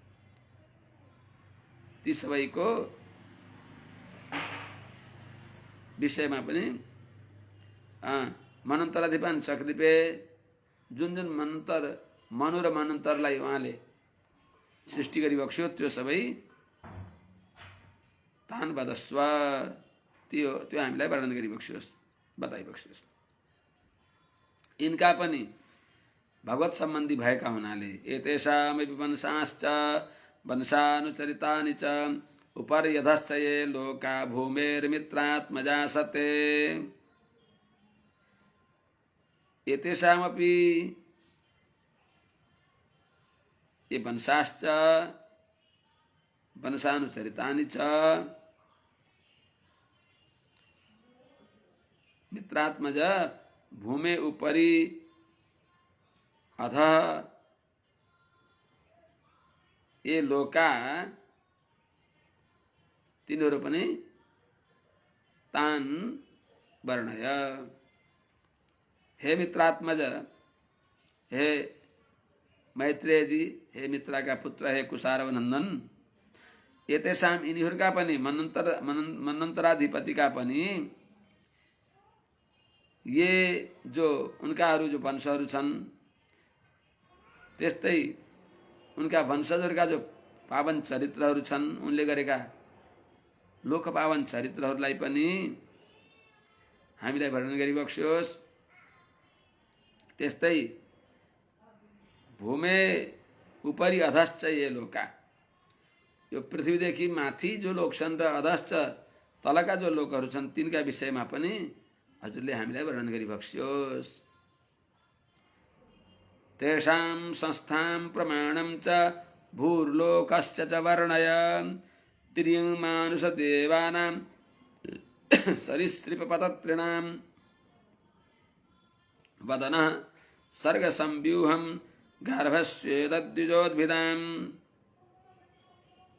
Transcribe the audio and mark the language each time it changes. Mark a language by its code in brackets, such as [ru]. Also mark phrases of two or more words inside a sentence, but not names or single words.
[ne] ती सबैको विषयमा पनि [sa] मन्वन्तराधिपन चक्लृपे [ne] जुन मन्वन्तर मनु र मन्वन्तरलाई उहाँले सृष्टि गरी बक्स्यो त्यो सबै [sa] तान वदस्व [ne] त्यो हामीलाई वर्णन गरी बक्स्योस् बताइबक्स्योस्। यिनका पनि भगवत सम्बन्धी भएका हुनाले [sa] एतेषामपि वंशाश्च वंशानुचरितानि च उपर्यधश्च ये लोका भूमेर्मित्रात्मजा सते। एतेषामपि ये वंशाश्च वंशानुचरितानि च मित्रात्मज भूमे उपरि अध ये लोका [ne] तिनीहरू पनि [sa] तान वर्णय। [ne] हे मित्रात्मज, हे मैत्रेय जी, हे मित्रा का पुत्र, हे कुशारव नंदन, एतेषाम यिनीहरूका पनि मन्वन्तराधिपति का पनि ये जो उनकाहरू जो वंशहरू छन् त्यस्तै उनका वंशजहरूका जो पावन चरित्रहरू छन् उनले गरेका लोक पावन चरित्रहरूलाई पनि हामीलाई वर्णन गरिबक्स्योस्। [sa] त्यस्तै भूमे उपरि अधश्च ये लोका, [ne] यो पृथ्वीदेखि माथि जो लोक छन् र अधश्च तलका जो लोकहरू छन् तिनका विषयमा पनि हजुरले हामीलाई वर्णन गरिबक्स्योस्। [sa] तेषां संस्थां प्रमाणं च भूर्लोकश्च च वर्णय। तिर्यं मानुषदेवानां सरीसृपपततॄणां वदनः सर्गसंव्यूहं गार्भस्वेदद्विजोद्भिदाम्।